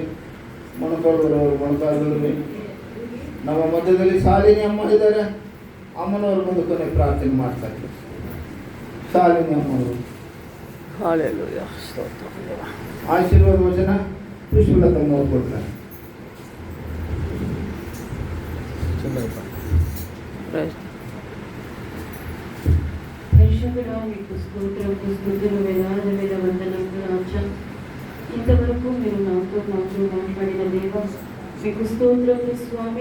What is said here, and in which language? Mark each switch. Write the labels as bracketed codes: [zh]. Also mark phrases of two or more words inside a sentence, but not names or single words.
[kn] ಮೊಣಕಾಲುವರವರು ನಮ್ಮ ಮಧ್ಯದಲ್ಲಿ ಶಾಲಿನಿ ಅಮ್ಮ ಇದ್ದಾರೆ. ಅಮ್ಮನವರು ಬಂದು ಕೊನೆ ಪ್ರಾರ್ಥನೆ ಮಾಡ್ತಾರೆ. ಶಾಲಿನಿ ಅಮ್ಮನವರು ಆಶೀರ್ವಾದ ವಚನ ಪುಷ್ಪಲತಮ್ಮ ಕೊಡ್ತಾರೆ. [te] ఇంతవరకు మీరు నాతో మాట్లాడిన దేవ మీకు స్తోత్రములు స్వామి.